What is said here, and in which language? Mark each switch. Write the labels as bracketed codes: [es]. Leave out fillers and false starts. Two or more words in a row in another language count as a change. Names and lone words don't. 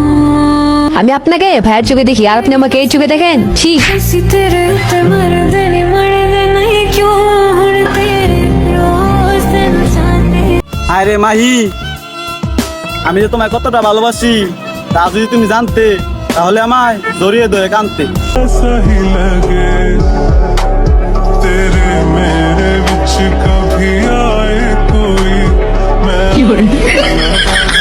[bn] আমি আপনাকে ভাইয়ের চোখে দেখি আর আপনি আমাকে এই চোখে দেখেন? ঠিক আরে মাহি, আমি যে তোমায় কতটা ভালোবাসি তা যদি তুমি জানতে তাহলে আমায় জড়িয়ে ধরে কাঁদতে। [hi] सही लगे तेरे मेरे विच कभी आए कोई मैं